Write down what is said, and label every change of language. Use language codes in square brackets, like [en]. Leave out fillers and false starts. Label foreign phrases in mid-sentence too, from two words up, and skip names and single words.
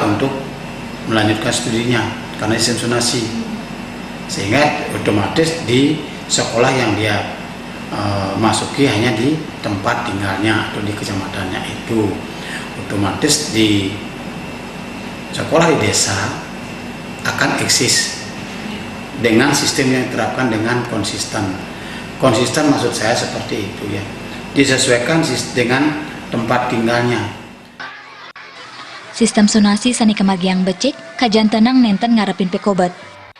[id] untuk melanjutkan studinya karena sistem zonasi, sehingga otomatis di sekolah yang dia masuki hanya di tempat tinggalnya atau di kecamatannya itu, otomatis di sekolah di desa akan eksis dengan sistem yang diterapkan dengan konsisten maksud saya seperti itu ya, disesuaikan dengan tempat tinggalnya. [ban] Sistem sonasi sani kemargiang becik kajan tenang nenten ngarepin pekobat.